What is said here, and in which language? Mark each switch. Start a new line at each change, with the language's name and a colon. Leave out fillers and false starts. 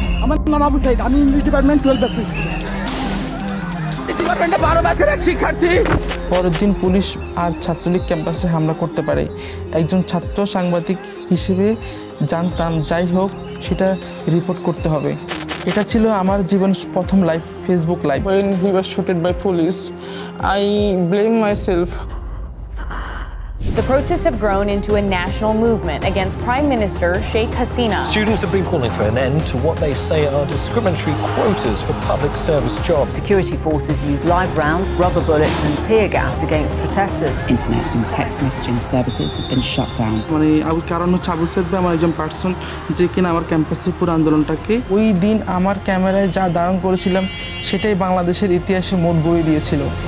Bangla: আমার নাম আবু সাইদ, আমি ইংলিশ ডিপার্টমেন্ট 12 ব্যাচের ডিপার্টমেন্টে 12 ব্যাচের এক শিক্ষার্থী। পরের দিন পুলিশ আর ছাত্রলীগ ক্যাম্পাসে হামলা করতে পারে। একজন ছাত্র সাংবাদিক হিসেবে জানতাম যাই হোক সেটা রিপোর্ট করতে হবে। এটা ছিল আমার জীবন প্রথম live Facebook live.
English: When he was shot by police, I blame myself. The protests have grown into a national movement against Prime Minister Sheikh Hasina. Students have been calling for an end to what they say are discriminatory quotas for public service jobs. Security forces use live rounds, rubber bullets and tear gas against protesters. Internet and text messaging services have been shut down.
Bangla: কারণ হচ্ছে আবু সাইদ ভাই আমার একজন person যে কিনা আমার ক্যাম্পাসের পুরো আন্দোলনটাকে ওই দিন আমার ক্যামেরায় যা ধারণ করেছিলাম সেটাই বাংলাদেশের ইতিহাসে মোড় ঘুরিয়ে দিয়েছিল।